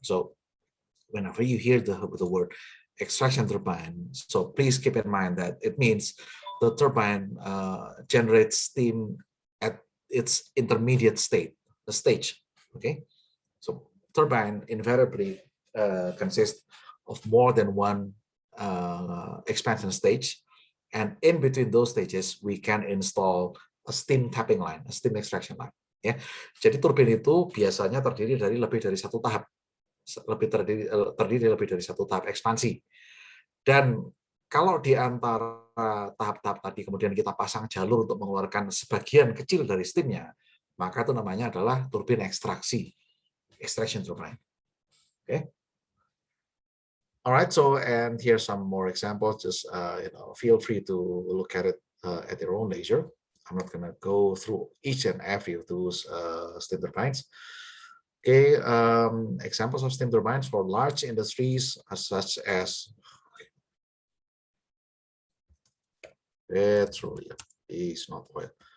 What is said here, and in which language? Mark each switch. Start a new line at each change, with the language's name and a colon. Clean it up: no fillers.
English: So whenever you hear the word extraction turbine, so please keep in mind that it means the turbine generates steam at its intermediate stage. Okay, so turbine invariably consists of more than one expansion stage, and in between those stages we can install a steam tapping line, a steam extraction line.
Indonesian: Ya, jadi turbin itu biasanya terdiri dari lebih dari satu tahap, terdiri lebih dari satu tahap ekspansi. Dan kalau di antara tahap-tahap tadi kemudian kita pasang jalur untuk mengeluarkan sebagian kecil dari steamnya, maka itu namanya adalah turbin ekstraksi, extraction turbine.
English: Okay. All right. So, and here's some more examples. Just feel free to look at it at your own leisure. I'm not going to go through each and every of those steam turbines. Okay. Examples of steam turbines for large industries such as petroleum, is not oil.